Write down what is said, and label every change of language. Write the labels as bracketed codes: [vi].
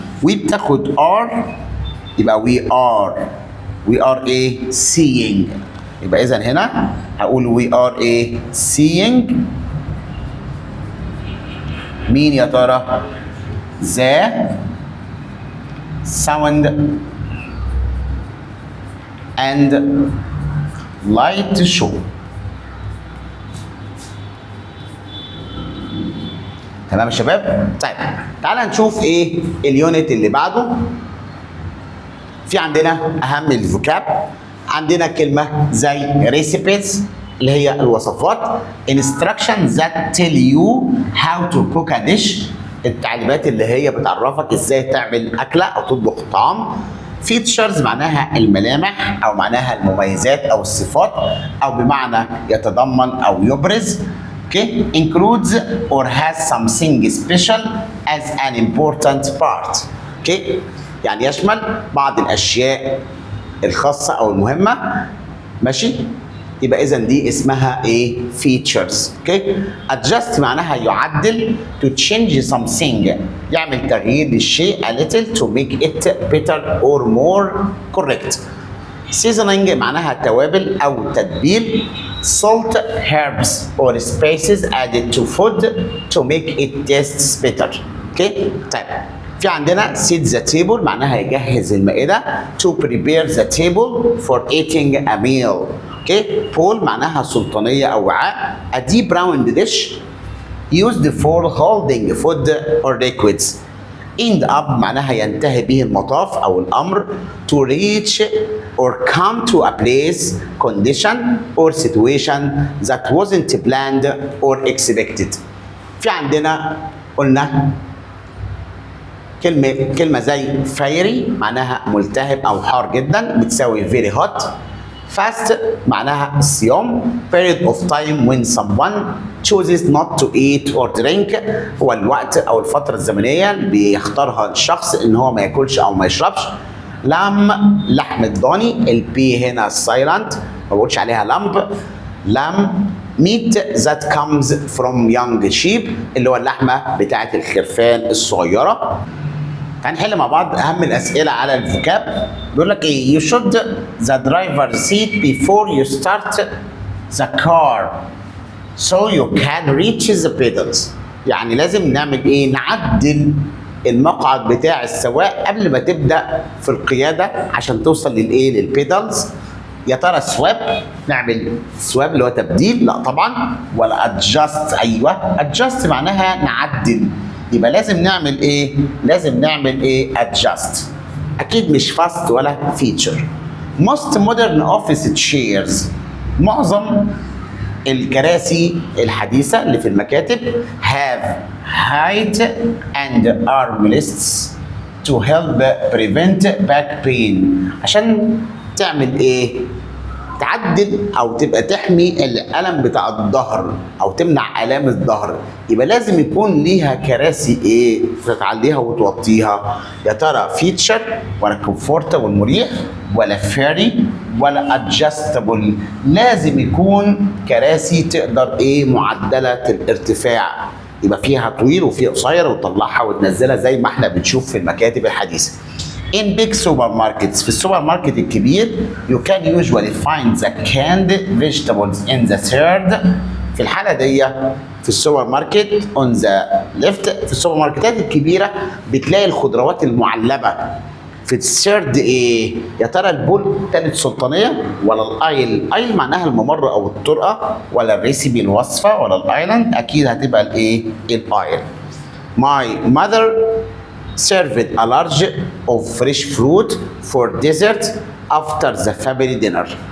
[en] we بتاخد are يبقى we are ايه؟ seeing. [ar] يبقى اذا هنا هقول [en] we are [ar] ايه؟ seeing مين يا ترى؟ [en] the sound and light show. [ar] تمام يا شباب؟ طيب تعالى نشوف ايه اليونت اللي بعده. في عندنا اهم الفوكاب. عندنا كلمه زي recipes اللي هي الوصفات. [en] instructions that tell you how to cook a dish. [ar] التعليمات اللي هي بتعرفك ازاي تعمل اكله او تطبخ طعام. features معناها الملامح او معناها المميزات او الصفات او بمعنى يتضمن او يبرز. [en] okay includes or has something special as an important part. [ar] okay يعني يشمل بعض الاشياء الخاصه او المهمه. ماشي؟ يبقى اذا دي اسمها ايه؟ features. اوكي adjust معناها يعدل. [en] to change something [ar] يعمل تغيير للشيء [en] a little to make it better or more correct. [ar] seasoning معناها توابل او تتبيل. [en] salt herbs or spices added to food to make it taste better. [ar] اوكي طيب في عندنا set the table معناها يجهز المائدة. [en] to prepare the table for eating a meal. [ar] اوكي bowl معناها سلطانية أو وعاء. [en] a deep round dish used for holding food or liquids. [ar] end up معناها ينتهي به المطاف أو الأمر. [en] to reach or come to a place, condition or situation that wasn't planned or expected. [ar] في عندنا قلنا كلمة زي fiery معناها ملتهب أو حار جدا بتساوي [en] very hot. [ar] fast معناها الصيام. [en] period of time when someone chooses not to eat or drink [ar] هو الوقت أو الفترة الزمنية اللي بيختارها الشخص إن هو ما ياكلش أو ما يشربش. لام لحم الضاني. البي هنا silent ما بقولش عليها لمب. لام [en] meat that comes from young sheep [ar] اللي هو اللحمة بتاعت الخرفان الصغيرة. هنحل مع بعض اهم الاسئله على الفوكاب. بيقول لك ايه؟ [en] you should the driver seat before you start the car so you can reach the pedals. [ar] يعني لازم نعمل ايه؟ نعدل المقعد بتاع السواق قبل ما تبدا في القياده عشان توصل للايه؟ للبيدلز. يا ترى سواب نعمل سواب اللي هو تبديل؟ لا طبعا. ولا ادجاست؟ ايوه ادجاست معناها نعدل. يبقى لازم نعمل ايه؟ لازم نعمل ايه؟ adjust. اكيد مش fast ولا feature. [en] most modern office chairs. [ar] معظم الكراسي الحديثة اللي في المكاتب [en] have height and armrests to help prevent back pain. [ar] عشان تعمل ايه؟ تعدل او تبقى تحمي الالم بتاع الظهر او تمنع الام الظهر. يبقى لازم يكون ليها كراسي ايه تتعليها وتوطيها. يا ترى فيتشر ولا كومفورتبل مريح ولا فيري ولا ادجستبل؟ لازم يكون كراسي تقدر ايه معدله الارتفاع، يبقى فيها طويل وفيها قصير وتطلعها وتنزلها زي ما احنا بنشوف في المكاتب الحديثه. [en] In big supermarkets، [ar] في السوبر ماركت الكبير [en] you can usually find the canned vegetables in the third. [ar] في الحالة دي في السوبر ماركت [en] on the left، [ar] في السوبر ماركتات الكبيرة بتلاقي الخضروات المعلبة في الثيرد ايه؟ يا ترى البول تالت سلطانية ولا الايل؟ ايل معناها الممر او الطرقة، ولا الريسيبي الوصفة، ولا الايلاند؟ اكيد هتبقى الايه؟ الايل. [en] My mother served a large of fresh fruit for dessert after the family dinner.